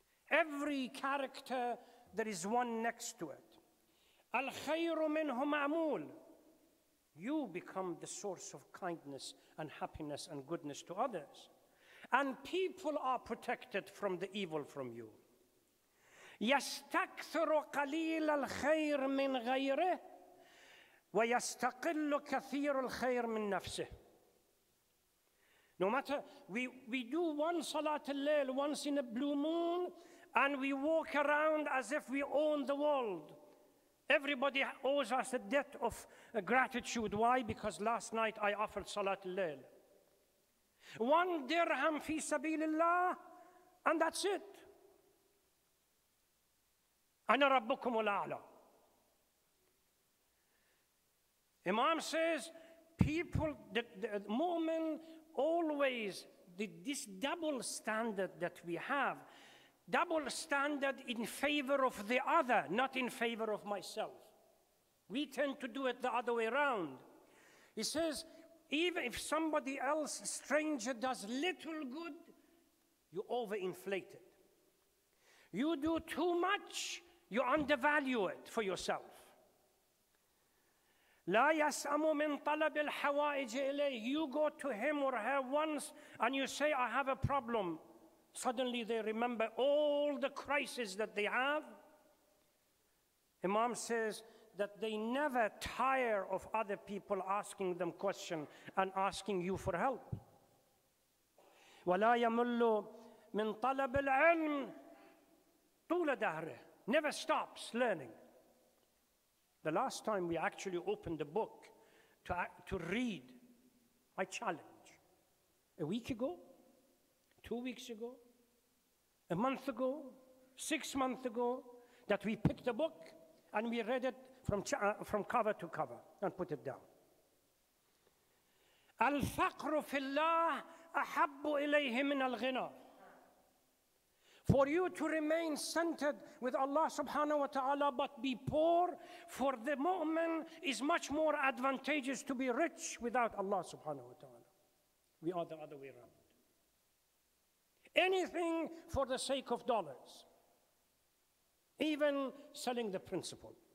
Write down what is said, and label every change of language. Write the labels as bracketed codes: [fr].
[en] Every character, there is one next to it. [ar] Al-khayru minhu ma'mul. [en] You become the source of kindness and happiness and goodness to others. And people are protected from the evil from you. [ar] يستكثر قليل الخير من غيره ويستقل كثير الخير من نفسه. [en] No matter, we do one Salat al-Layl once in a blue moon, and we walk around as if we own the world. Everybody owes us a debt of gratitude. Why? Because last night I offered Salat al-Layl. 1 dirham fi sabilillah, and that's it. [ar] Ana rabbukum al-a'la. [en] Imam says, people, the mu'min always, this double standard that we have, double standard in favor of the other, not in favor of myself. We tend to do it the other way around. He says, even if somebody else, stranger, does little good, you overinflate it. You do too much, you undervalue it for yourself. [ar] لا يسأم من طلب الحوائج إليه. [en] You go to him or her once and you say, I have a problem. Suddenly they remember all the crises that they have. Imam says that they never tire of other people asking them questions and asking you for help. [ar] ولا يمل من طلب العلم طول دهره. [en] Never stops learning. The last time we actually opened the book to read, I challenge. A week ago, 2 weeks ago, a month ago, 6 months ago, that we picked a book and we read it from cover to cover and put it down. [ar] الفقر في الله أحب إليه من الغنى. [en] For you to remain centered with Allah subhanahu wa ta'ala but be poor, for the mu'min is much more advantageous to be rich without Allah subhanahu wa ta'ala. We are the other way around. Anything for the sake of dollars, even selling the principle.